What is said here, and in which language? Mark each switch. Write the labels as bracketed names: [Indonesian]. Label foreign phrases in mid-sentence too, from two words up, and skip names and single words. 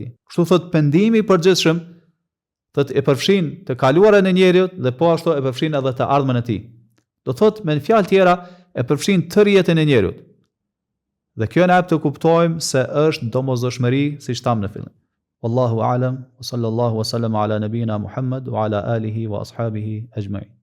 [Albanian] Kështu thot pendimi i përgjithshëm thot e përfshin të kaluarën e njeriu dhe po ashtu e përfshin edhe të ardhmen e tij. Do thot me fjalë tjera e përfshin tërë jetën e njeriu. Dhe kjo na jep të kuptojmë se është domosdoshmëri siç tham në fillim. [Arabic] والله أعلم وصلى الله وسلم على نبينا محمد وعلى آله وأصحابه أجمعين.